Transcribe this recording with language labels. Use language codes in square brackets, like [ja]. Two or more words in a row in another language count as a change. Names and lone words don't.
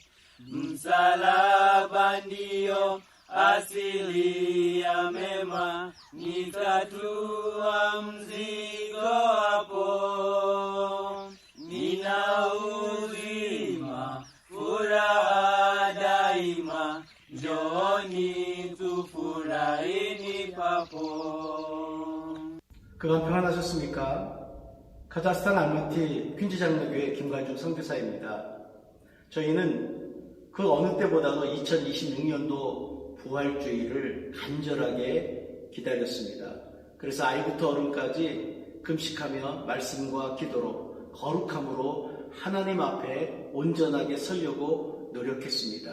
[sw] Msalaba ndio asili ya mema, nitatua mzigo hapo. Nina uzima, furaha daima, njooni tufurahini papo. [ko] 그간 평안하셨습니까? 카자흐스탄 알마티 퀸즈 장로교회 김관중 선교사입니다. 저희는 그 어느 때보다도 2026년도 부활주의를 간절하게 기다렸습니다. 그래서 아이부터 어른까지 금식하며 말씀과 기도로 거룩함으로 하나님 앞에 온전하게 서려고 노력했습니다.